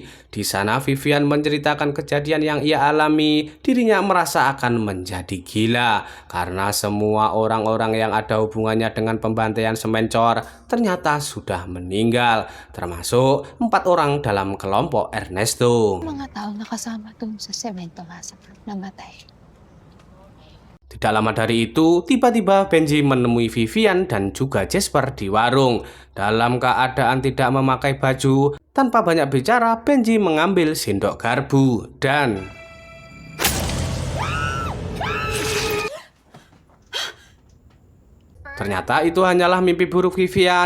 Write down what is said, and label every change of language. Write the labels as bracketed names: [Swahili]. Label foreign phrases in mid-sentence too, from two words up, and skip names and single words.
[Indonesian] Di sana Vivian menceritakan kejadian yang ia alami. Dirinya merasa akan menjadi gila karena semua orang-orang yang ada hubungannya dengan pembantaian semencor ternyata sudah meninggal, termasuk 4 orang dalam kelompok Ernesto. [Filipino] Mga taong nakasama dun sa semento nga sa namatay. [Indonesian] Tidak lama dari itu, tiba-tiba Benji menemui Vivian dan juga Jasper di warung. Dalam keadaan tidak memakai baju, tanpa banyak bicara, Benji mengambil sendok garpu dan... Ternyata itu hanyalah mimpi buruk Vivian.